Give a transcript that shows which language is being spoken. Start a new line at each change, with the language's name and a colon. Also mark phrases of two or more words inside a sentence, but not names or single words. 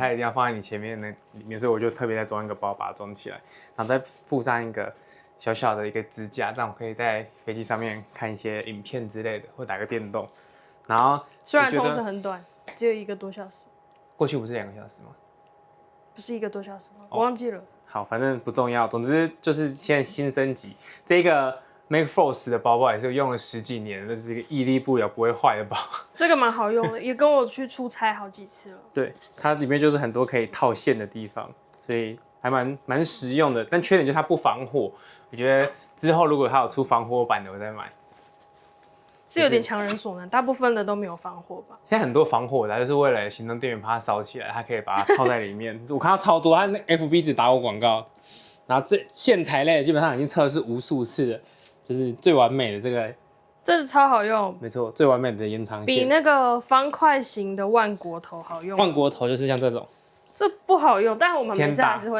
Chinese: 它一定要放在你前面那裡面，所以我就特別再裝一個包把它裝起來，然後再附上一個小小的一個支架，讓我可以在飛機上面看一些影片之類的，或打個電動。然後雖然沖繩很短，只有1個多小時。過去不是2個小時嗎？不是1個多小時嗎？我忘記了。好，反正不重要。總之就是現在新升級這個。Make Force 的包包也是用了10幾年，這是一個屹立不搖不會壞的包。這個蠻好用的，也跟我去出差好幾次了。對，它裡面就是很多可以套線的地方，所以還蠻實用的。但缺點就是它不防火，我覺得之後如果它有出防火版的，我再買。是有點強人所難，大部分的都沒有防火吧？現在很多防火的，就是為了行動電源怕它燒起來，它可以把它套在裡面。我看到超多，它那 FB 只打我廣告。然後這線材類的基本上已經測試無數次了。就是最完美的這個，這是超好用，沒錯，最完美的延長線，比那個方塊型的萬國頭好用。萬國頭就是像這種，這不好用，但我們每次還是會。